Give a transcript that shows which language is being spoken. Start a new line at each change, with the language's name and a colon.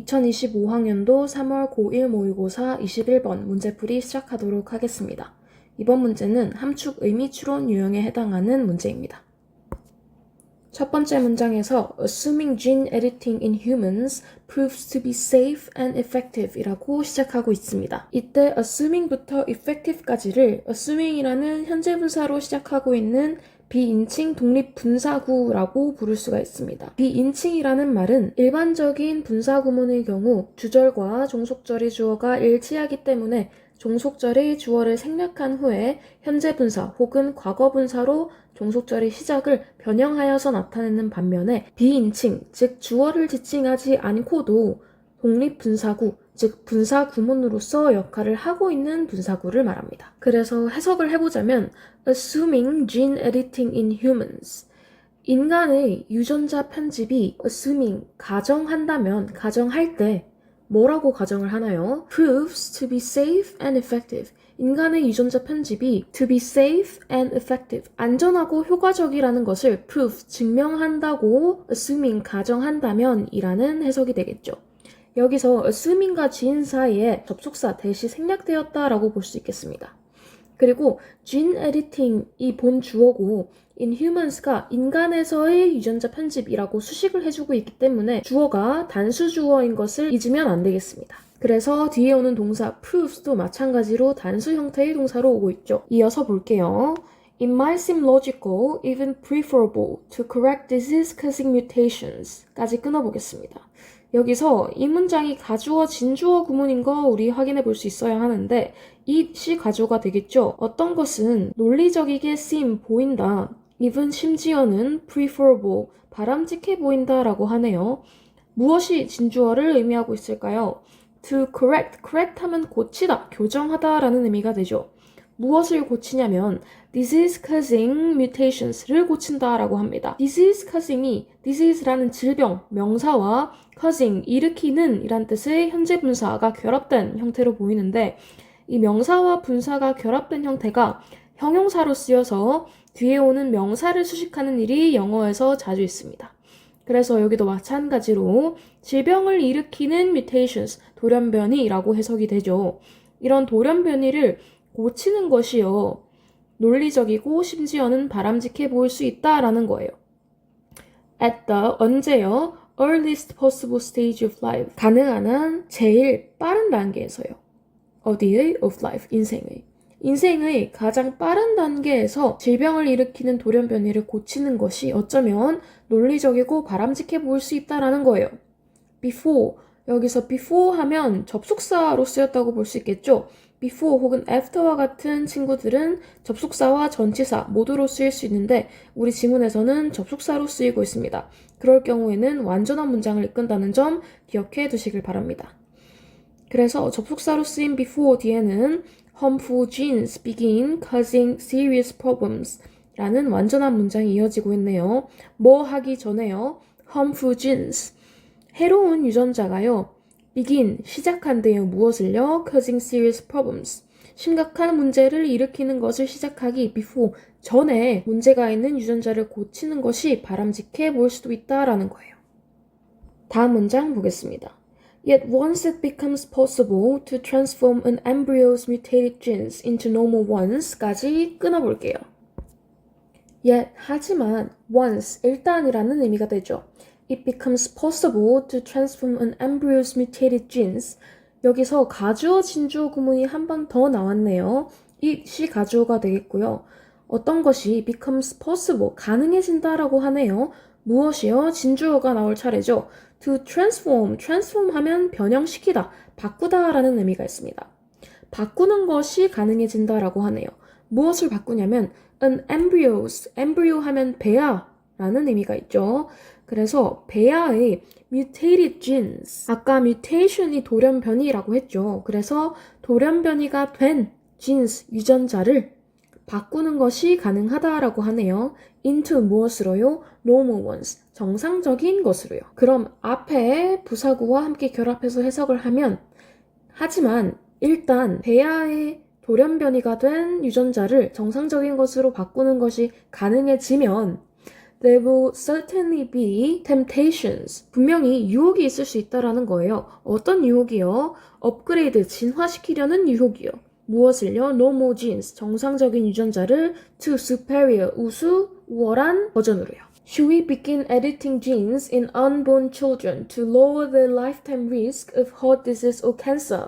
Korean: 2025학년도 3월 고1 모의고사 21번 문제풀이 시작하도록 하겠습니다. 이번 문제는 함축 의미 추론 유형에 해당하는 문제입니다. 첫 번째 문장에서
English: Assuming gene editing in humans proves to be safe and effective
Korean: 이라고 시작하고 있습니다. 이때 assuming부터 effective까지를 assuming이라는 현재 분사로 시작하고 있는 비인칭 독립분사구라고 부를 수가 있습니다. 비인칭이라는 말은 일반적인 분사구문의 경우 주절과 종속절의 주어가 일치하기 때문에 종속절의 주어를 생략한 후에 현재 분사 혹은 과거 분사로 종속절의 시작을 변형하여서 나타내는 반면에 비인칭, 즉 주어를 지칭하지 않고도 독립분사구, 즉 분사구문으로서 역할을 하고 있는 분사구를 말합니다. 그래서 해석을 해보자면
English: Assuming gene editing in humans
Korean: 인간의 유전자 편집이 assuming, 가정한다면, 가정할 때 뭐라고 가정을 하나요?
English: proves to be safe and effective
Korean: 인간의 유전자 편집이
English: to be safe and effective
Korean: 안전하고 효과적이라는 것을
English: prove,
Korean: 증명한다고
English: assuming,
Korean: 가정한다면 이라는 해석이 되겠죠. 여기서 assuming과 gene 사이에 접속사 대시 생략되었다라고 볼 수 있겠습니다. 그리고 gene editing이 본 주어고 inhumans가 인간에서의 유전자 편집이라고 수식을 해주고 있기 때문에 주어가 단수 주어인 것을 잊으면 안 되겠습니다. 그래서 뒤에 오는 동사 proves도 마찬가지로 단수 형태의 동사로 오고 있죠. 이어서 볼게요.
English: It might seem logical, even preferable to correct disease-causing mutations
Korean: 까지 끊어보겠습니다. 여기서 이 문장이 가주어, 진주어 구문인 거 우리 확인해 볼 수 있어야 하는데 it이 가주어가 되겠죠. 어떤 것은 논리적이게 seem, 보인다. even 심지어는 preferable, 바람직해 보인다 라고 하네요. 무엇이 진주어를 의미하고 있을까요?
English: to correct
Korean: 하면 고치다, 교정하다 라는 의미가 되죠. 무엇을 고치냐면 disease-causing mutations를 고친다 라고 합니다. disease-causing이 disease라는 질병, 명사와 causing, 일으키는 이란 뜻의 현재 분사가 결합된 형태로 보이는데 이 명사와 분사가 결합된 형태가 형용사로 쓰여서 뒤에 오는 명사를 수식하는 일이 영어에서 자주 있습니다. 그래서 여기도 마찬가지로 질병을 일으키는 mutations, 돌연변이라고 해석이 되죠. 이런 돌연변이를 고치는 것이요. 논리적이고 심지어는 바람직해 보일 수 있다라는 거예요.
English: At the,
Korean: 언제요?
English: earliest possible stage of life.
Korean: 가능한 한 제일 빠른 단계에서요. 어디의?
English: of life,
Korean: 인생의. 인생의 가장 빠른 단계에서 질병을 일으키는 돌연변이를 고치는 것이 어쩌면 논리적이고 바람직해 보일 수 있다라는 거예요. before, 여기서 before 하면 접속사로 쓰였다고 볼 수 있겠죠. before 혹은 after와 같은 친구들은 접속사와 전치사 모두로 쓰일 수 있는데 우리 지문에서는 접속사로 쓰이고 있습니다. 그럴 경우에는 완전한 문장을 이끈다는 점 기억해 두시길 바랍니다. 그래서 접속사로 쓰인 before 뒤에는
English: harmful genes begin causing serious problems
Korean: 라는 완전한 문장이 이어지고 있네요. 뭐 하기 전에요?
English: harmful genes,
Korean: 해로운 유전자가요. begin, 시작한대요. 무엇을요?
English: causing serious problems,
Korean: 심각한 문제를 일으키는 것을 시작하기 before, 전에 문제가 있는 유전자를 고치는 것이 바람직해 보일 수도 있다라는 거예요. 다음 문장 보겠습니다.
English: Yet once it becomes possible to transform an embryo's mutated genes into normal ones
Korean: 까지 끊어볼게요. Yet, 하지만, once, 일단이라는 의미가 되죠.
English: It becomes possible to transform an embryo's mutated genes.
Korean: 여기서 가주어, 진주어 구문이 한 번 더 나왔네요. it이 가주어가 되겠고요. 어떤 것이
English: becomes possible,
Korean: 가능해진다라고 하네요. 무엇이요? 진주어가 나올 차례죠.
English: to transform,
Korean: transform 하면 변형시키다, 바꾸다 라는 의미가 있습니다. 바꾸는 것이 가능해진다라고 하네요. 무엇을 바꾸냐면 an embryos, embryo 하면 배아 라는 의미가 있죠. 그래서 배아의 mutated genes, 아까 mutation이 돌연변이라고 했죠. 그래서 돌연변이가 된 genes, 유전자를 바꾸는 것이 가능하다라고 하네요. into 무엇으로요?
English: normal ones,
Korean: 정상적인 것으로요. 그럼 앞에 부사구와 함께 결합해서 해석을 하면 하지만 일단 배아의 돌연변이가 된 유전자를 정상적인 것으로 바꾸는 것이 가능해지면
English: There will certainly be temptations.
Korean: 분명히 유혹이 있을 수 있다라는 거예요. 어떤 유혹이요? 업그레이드, 진화시키려는 유혹이요. 무엇을요?
English: Normal genes,
Korean: 정상적인 유전자를
English: to superior,
Korean: 우월한 버전으로요.
English: Should we begin editing genes in unborn children to lower the lifetime risk of heart disease or cancer?